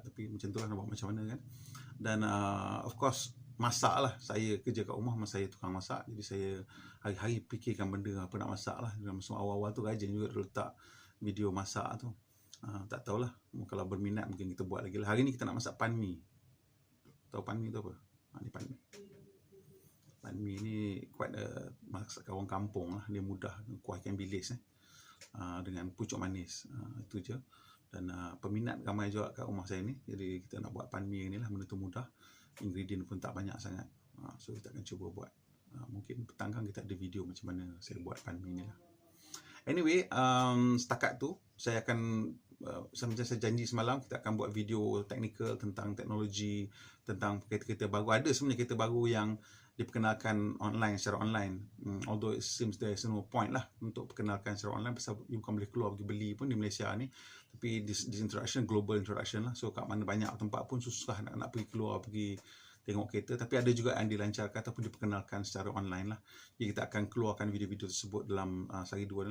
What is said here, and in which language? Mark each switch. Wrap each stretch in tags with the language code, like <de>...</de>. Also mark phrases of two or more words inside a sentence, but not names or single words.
<ms>Tapi macam tu lah, nak buat macam mana kan. Dan</ms> <en>of course</en> <ms>masak lah, saya kerja kat rumah, saya tukang masak, jadi saya hari-hari fikirkan benda apa nak masak lah. Masa awal-awal tu rajin juga letak video masak tu. Tak tahulah, kalau berminat mungkin kita buat lagi lah. Hari ni kita nak masak pan mi. Tahu pan mi tu apa? Ni pan mi. Pan mi ni quite masakan orang kampung lah, dia mudah, kuah ikan bilis dengan pucuk manis, itu je. Dan peminat ramai juga kat rumah saya ni, jadi kita nak buat pan mi ni lah, benda tu mudah, ingredient pun tak banyak sangat. So kita akan cuba buat. Mungkin petang kan kita ada video macam mana saya buat pan mi ni lah. Anyway, setakat tu saya akan macam saya janji semalam, kita akan buat video technical tentang teknologi, tentang kereta-kereta baru. Ada sebenarnya kereta baru yang diperkenalkan online, secara online.</ms> <en>Although it seems there is no point</en> <ms>lah untuk perkenalkan secara online, pasal you bukan boleh keluar pergi beli pun di Malaysia ni. Tapi</ms> <en>this introduction, global introduction</en> <ms>lah. So kat mana banyak tempat pun susah nak pergi keluar, pergi tengok kereta. Tapi ada juga yang dilancarkan ataupun diperkenalkan secara online lah. Jadi kita akan keluarkan video-video tersebut dalam sehari dua.</ms>